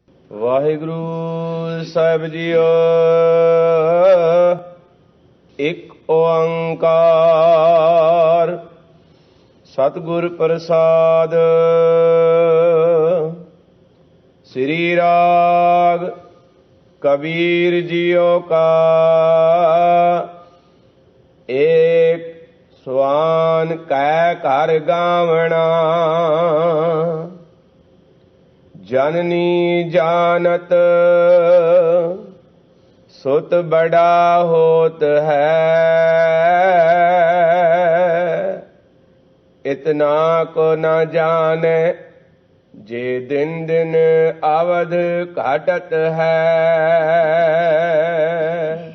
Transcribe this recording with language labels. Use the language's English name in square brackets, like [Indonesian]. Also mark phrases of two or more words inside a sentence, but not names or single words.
[Punjabi] ਵਾਹਿਗੁਰੂ ਸਾਹਿਬ ਜੀਓ। ਇੱਕ ਓੰਕਾਰ ਸਤਿਗੁਰ ਪ੍ਰਸਾਦ। ਸ੍ਰੀ ਰਾਗ ਕਬੀਰ ਜੀਓ ਕਾ। ਏਕ ਸਵਾਨ ਕੈ ਘਰ ਗਾਵਣਾ। ਜਨਨੀ ਜਾਨਤ ਸੁਤ ਬੜਾ ਹੋਤ ਹੈ। ਇਤਨਾ ਕੋ ਨ ਜਾਨੇ ਜੇ ਦਿਨ ਦਿਨ ਅਵਧ ਘਟਤ ਹੈ।